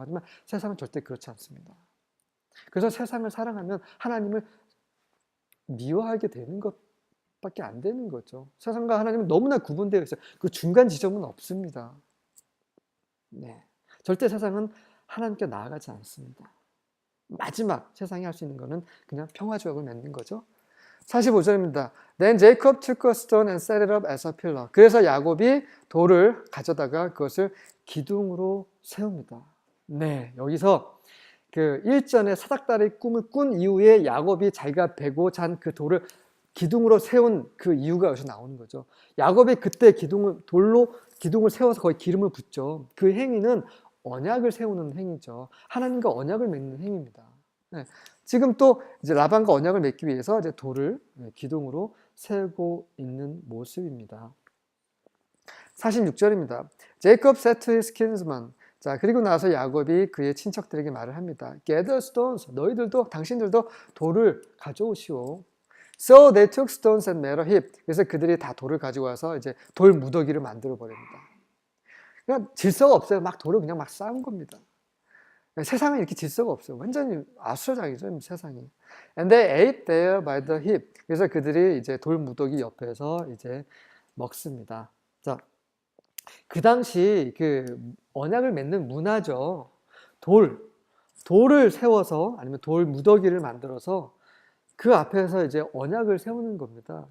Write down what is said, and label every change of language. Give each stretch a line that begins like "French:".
Korean: 하지만 세상은 절대 그렇지 않습니다. 그래서 세상을 사랑하면 하나님을 미워하게 되는 것밖에 안 되는 거죠. 세상과 하나님은 너무나 구분되어 있어요. 그 중간 지점은 없습니다. 네. 절대 세상은 하나님께 나아가지 않습니다. 마지막 세상이 할 수 있는 거는 그냥 평화조약을 맺는 거죠. 45절입니다.
English: Then Jacob took a stone and set it up as a pillar.
Korean: 그래서 야곱이 돌을 가져다가 그것을 기둥으로 세웁니다. 네, 여기서 그 일전에 사닥다리 꿈을 꾼 이후에 야곱이 자기가 베고 잔 그 돌을 기둥으로 세운 그 이유가 여기서 나오는 거죠. 야곱이 그때 돌로 기둥을 세워서 거기 기름을 붓죠. 그 행위는 언약을 세우는 행위죠. 하나님과 언약을 맺는 행위입니다. 네. 지금 또 이제 라반과 언약을 맺기 위해서 이제 돌을 기둥으로 세우고 있는 모습입니다. 46절입니다.
English: Jacob said to his kinsman.
Korean: 자, 그리고 나서 야곱이 그의 친척들에게 말을 합니다.
English: Gather stones.
Korean: 당신들도 돌을 가져오시오.
English: So they took stones and made a heap.
Korean: 그래서 그들이 다 돌을 가지고 와서 이제 돌 무더기를 만들어 버립니다. 그냥 질서가 없어요. 막 돌을 그냥 막 쌓은 겁니다. 세상은 이렇게 질서가 없어요. 완전히 아수라장이죠, 세상이.
English: And they ate there by the heap.
Korean: 그래서 그들이 이제 돌 무더기 옆에서 이제 먹습니다. 자, 그 당시 그 언약을 맺는 문화죠. 돌을 세워서 아니면 돌 무더기를 만들어서 그 앞에서 이제 언약을 세우는 겁니다.